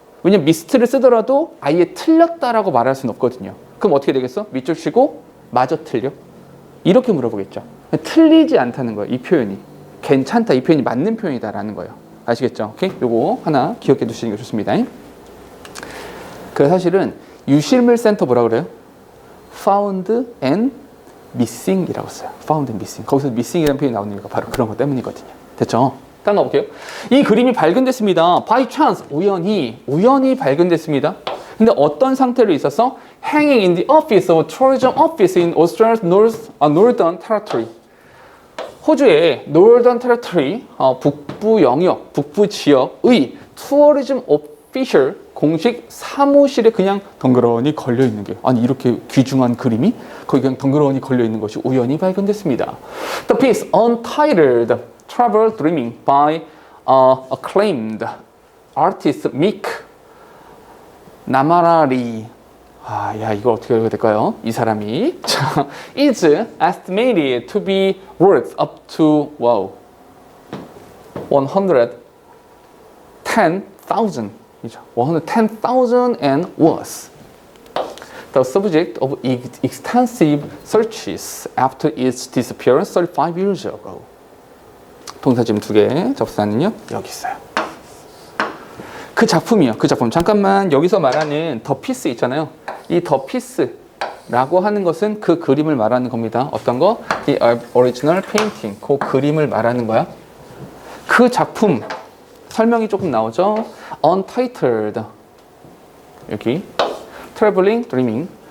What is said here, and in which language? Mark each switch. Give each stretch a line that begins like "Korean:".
Korean: 왜냐면 mist를 쓰더라도 아예 틀렸다라고 말할 수는 없거든요. 그럼 어떻게 되겠어? 밑줄 치고 마저 틀려? 이렇게 물어보겠죠. 틀리지 않다는 거예요. 이 표현이. 괜찮다. 이 표현이 맞는 표현이다라는 거예요. 아시겠죠? 오케이? 요거 하나 기억해 두시는 게 좋습니다. 그 사실은 유실물 센터 뭐라 그래요? Found and Missing이라고 써요.
English: Found and Missing.
Korean: 거기서 Missing이라는 표현이 나오는 이유가 바로 그런 것 때문이거든요. 됐죠? 다음 가볼게요. 이 그림이 발견됐습니다.
English: By chance.
Korean: 우연히 발견됐습니다. 근데 어떤 상태로 있었어?
English: Hanging in the office of a tourism office in Australia's Northern Territory.
Korean: 호주의 Northern Territory, 북부 영역, 북부 지역의 투어리즘 official 공식 사무실에 그냥 덩그러니 걸려 있는 게 아니 이렇게 귀중한 그림이 거기 그냥 덩그러니 걸려 있는 것이 우연히 발견됐습니다.
English: The piece untitled Travel Dreaming by acclaimed artist Mick 나마라리
Korean: 야 이거 어떻게 읽어야 될까요? 이 사람이 자,
English: is estimated to be worth up to 110,000 110,000 and was the subject of extensive searches after its disappearance 35 years ago.
Korean: 동사 지금 두 개, 접사는요 여기 있어요. 그 작품이요. 그 작품. 잠깐만 여기서 말하는 더 피스 있잖아요. 이 더 피스라고 하는 것은 그 그림을 말하는 겁니다. 어떤 거?
English: The original painting.
Korean: 그 그림을 말하는 거야. 그 작품 설명이 조금 나오죠.
English: Untitled.
Korean: 여기 Traveling Dreaming.